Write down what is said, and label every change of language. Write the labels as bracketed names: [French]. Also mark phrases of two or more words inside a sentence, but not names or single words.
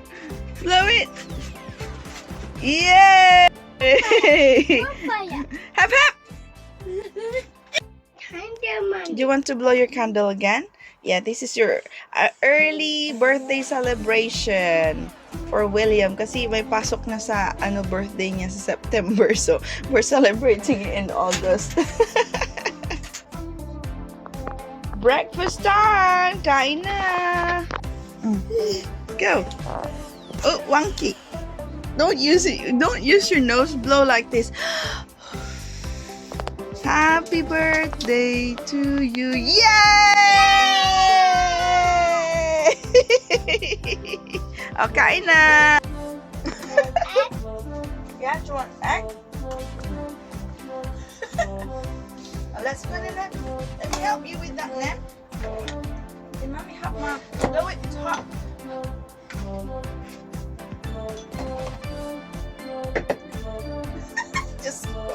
[English] Blow it. Yay! Hap hap. Do you want to blow your candle again? Yeah, this is your early birthday celebration for William [Filipino] kasi may pasok na sa birthday niya sa September, [English] so we're celebrating it in August. Breakfast time! [Filipino] Kain na! Go! [English] Oh, wonky! Don't use it. Don't use your nose blow like this. Happy birthday to you! Yay! [Filipino] Oh, kain na! [English] Yeah, do you want egg? Let's put it in. Let me help you with that lamp. Hey, mommy, help mom. Blow it. It's hot. Just go.